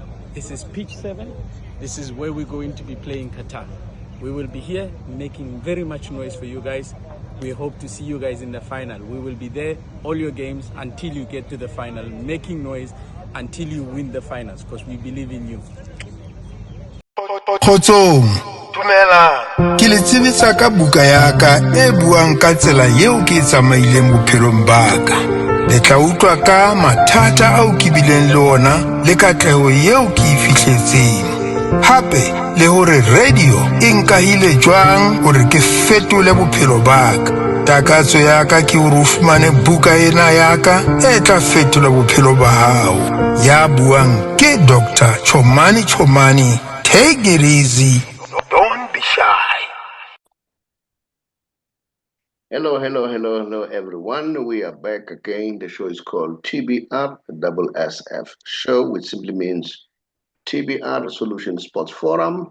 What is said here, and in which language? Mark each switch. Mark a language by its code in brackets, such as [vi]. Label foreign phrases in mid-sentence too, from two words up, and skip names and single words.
[en] This is Pitch 7. This is where we're going to be playing Qatar. We will be here making very much noise for you guys. We hope to see you guys in the final. We will be there all your games until you get to the final, making noise until you win the finals, because we believe in you. [st] Kgotsong, ke le tsebisa ka buka ya ka e buang ka tsela yeo ke tsamaileng bophelong ba ka. Le tla utlwa ka mathata ao ke bileng le ona le katleho yeo ke e fihletseng. Hape le hore radio e nkahile jwang hore ke fetole bophelo ba ka. Takatso ya ka ke hore o fumane buka ena ya ka e tla fetola bophelo ba hao. Ya buang ke Dr. Chomani. [en] Take it easy. Don't be shy. Hello, everyone. We are back again. The show is called TBR SSF Show, which simply means TBR Solution Sports Forum.